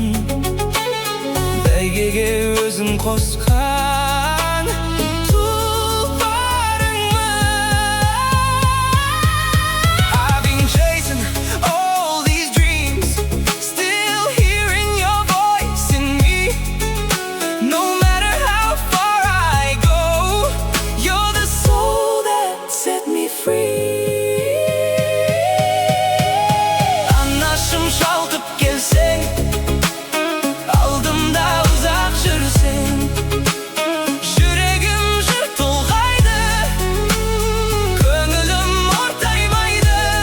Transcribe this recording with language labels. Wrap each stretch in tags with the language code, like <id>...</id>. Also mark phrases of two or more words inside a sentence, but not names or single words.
<kk>Бәйгеге өзім қосқан тұлпарыңмын.</kk> <en>I've been chasing all these dreams, still hearing your voice in me. No matter how far I go, you're the soul that set me free.</en> <kk>Шалқып келсең, алдымда ұзақ жүрсең. Жүрегім жыр толғайды, көңілім ортаймайды.</kk>